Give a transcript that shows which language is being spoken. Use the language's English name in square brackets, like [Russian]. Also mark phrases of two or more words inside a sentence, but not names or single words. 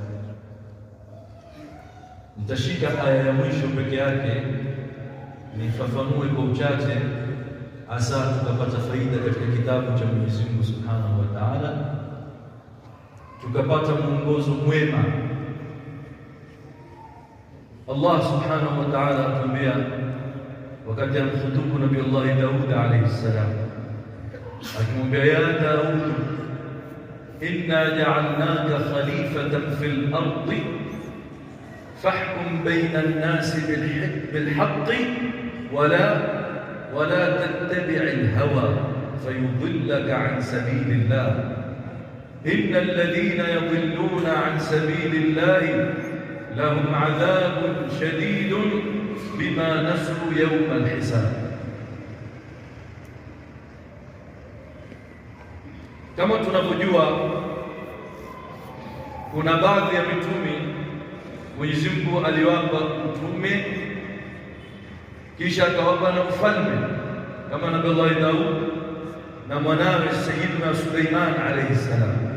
[Swahili] Nitashika aya ya mwisho peke yake nifafanue kwa uchache, hasa tukapata faida katika kitabu cha Mwenyezi Mungu [Arabic] سبحانه وتعالى, [Swahili] tukapata mwongozo mwema. Allah [Arabic] سبحانه وتعالى [Swahili] atuambia wakati amkhutubu Nabii Allah Daud [Arabic] عليه السلام, [Swahili] akimwambia ya Daud, [Arabic] إنا جعلناك خليفة في الأرض فاحكم بين الناس بالحق ولا تتبع الهوى فيضلك عن سبيل الله إن الذين يضلون عن سبيل الله لهم عذاب شديد بما نسوا يوم الحساب. [Swahili] Kama tunavyojua, kuna baadhi ya mitume Mwenyezi Mungu aliwapa utume kisha akawapa na ufalme, kama Nabii Allah Daud na mwanawe Sayyidina Suleiman [Arabic] عليه السلام.